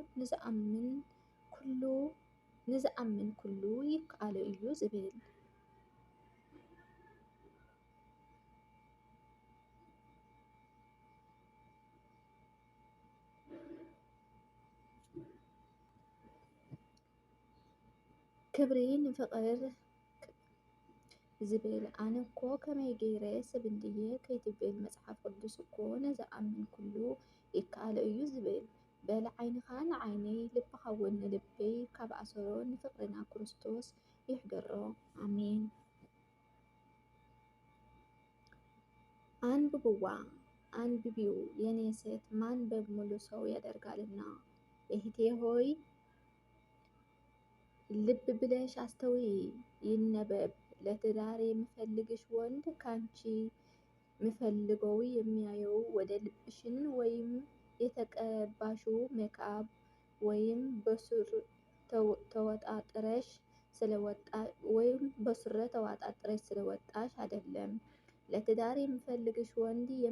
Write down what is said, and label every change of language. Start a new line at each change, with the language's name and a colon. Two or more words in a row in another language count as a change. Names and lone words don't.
Tigrinya: ንዝኣምን ኩሉ ይከኣሎ እዩ ዝብል ክብሪ ንፍቕር ዝብል ኣነኮ ከመይ ገይረ ሰብ እንድየ ከይትብል መጽሓፍ ቅዱስ እኮ ንዝኣምን ኩሉ ይከኣሎ እዩ ዝብል በል ዓይንኻ ንዓይነይ ልብኻ እውን ንልበይ ካብ ኣሰሮ ንፍቕርና ክርስቶስ ይሕደሮ ኣሜን።
Amharic: አንብቢው የኔ ሴት ማንበብ ሙሉ ሰው ያደርጋልና እህቴ ሆይ ልብ ብለሽ አስተውይ ይነበብ ለትዳር የምፈልግሽ ወንድ ካንቺ ምፈልገው የሚያየው ወደ ልብሽን ወይም ስለተቀባሹ ሜካፕ ወይም በሱር ተወጣጥረሽ ስለወጣሽ አይደለም። ለትዳር የሚፈልግሽ ወንድ